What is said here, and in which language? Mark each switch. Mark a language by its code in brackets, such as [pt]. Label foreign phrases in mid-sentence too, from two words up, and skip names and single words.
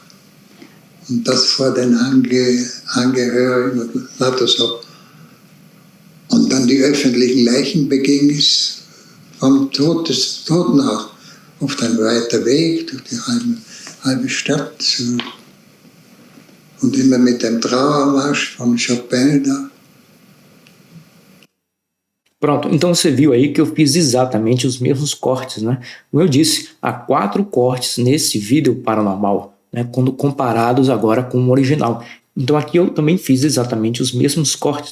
[de] Und das vor den Angehörigen und lauter so. Und dann die öffentlichen Leichenbegängnis vom Totenhaus. Oft ein weiter Weg durch die halbe Stadt. Und immer mit dem Trauermarsch von Chopin da. [pt] Pronto, então você viu aí que eu fiz exatamente os mesmos cortes, né? Como eu disse, há 4 cortes nesse vídeo paranormal, né? Quando comparados agora com o original. Então aqui eu também fiz exatamente os mesmos cortes.